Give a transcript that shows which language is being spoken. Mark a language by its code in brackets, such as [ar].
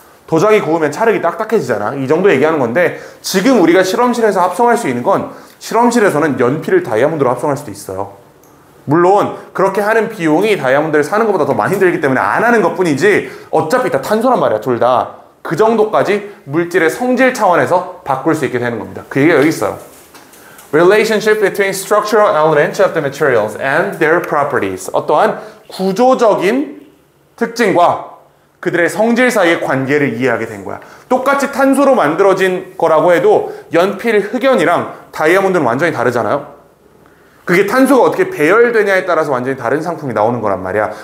[ko] 도자기 구우면 찰흙이 딱딱해지잖아. 이 정도 얘기하는 건데 지금 우리가 실험실에서 합성할 수 있는 건 실험실에서는 연필을 다이아몬드로 합성할 수도 있어요. 물론 그렇게 하는 비용이 다이아몬드를 사는 것보다 더 많이 들기 때문에 안 하는 것뿐이지 어차피 다 탄소란 말이야. 둘 다. 그 정도까지 물질의 성질 차원에서 바꿀 수 있게 되는 겁니다. 그 얘기가 여기 있어요. [en] Relationship between structural elements of the materials and their properties. [ko] 어떠한 구조적인 특징과 그들의 성질 사이의 관계를 이해하게 된 거야. 똑같이 탄소로 만들어진 거라고 해도 연필 흑연이랑 다이아몬드는 완전히 다르잖아요. 그게 탄소가 어떻게 배열되냐에 따라서 완전히 다른 상품이 나오는 거란 말이야.